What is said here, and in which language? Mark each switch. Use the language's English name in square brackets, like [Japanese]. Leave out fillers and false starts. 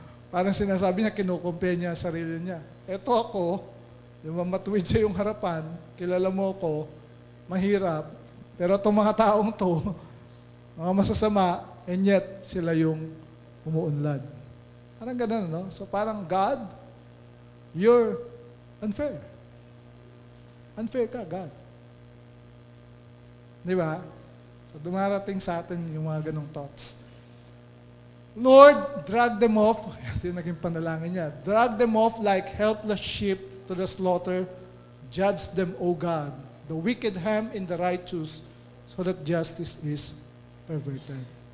[Filipino] Parang sinasabi niya, kinukumpare niya ang sarili niya. Eto ako, yung matuwid sa iyong harapan, kilala mo ko, mahirap, pero itong mga taong to, mga masasama, and yet sila yung umuunlad. Parang ganun, no? [English] So parang, God, you're unfair. [Filipino] Unfair ka, God. Di ba? So dumarating sa atin yung mga ganong thoughts. [English] Lord, drag them off. [Filipino] Ito yung naging panalangin niya. [English] Drag them off like helpless sheep to the slaughter. Judge them, O God, the wicked ham in the righteous, so that justice is perverted.